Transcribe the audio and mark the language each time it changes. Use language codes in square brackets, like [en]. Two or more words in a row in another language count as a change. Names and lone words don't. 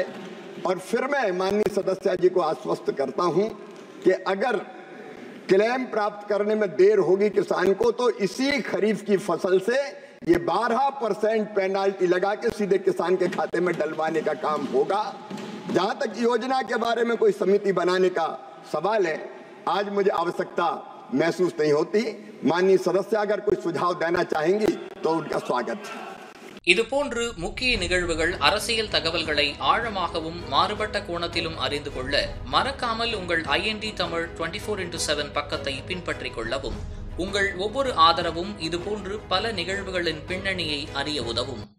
[hi] और फिर मैं माननीय सदस्य जी को आश्वस्त करता हूं कि अगर क्लेम प्राप्त करने में देर होगी किसान को तो इसी खरीफ की फसल से ये 12% पेनाल्टी लगा के सीधे किसान के खाते में डलवाने का काम होगा। जहां तक योजना के बारे में कोई समिति बनाने का सवाल है, आज मुझे आवश्यकता महसूस नहीं होती। माननीय सदस्य अगर कोई सुझाव देना चाहेंगी तो उनका स्वागत है। [ta] இதுபோன்று முக்கிய நிகழ்வுகள், அரசியல் தகவல்களை ஆழமாகவும் மாறுபட்ட கோணத்திலும் அறிந்து கொள்ள மறக்காமல் உங்கள் IND தமிழ் 24x7 பக்கத்தை பின்பற்றிக் கொள்ளவும். உங்கள் ஒவ்வொரு ஆதரவும் இதுபோன்று பல நிகழ்வுகளின் பின்னணியை அறிய உதவும்.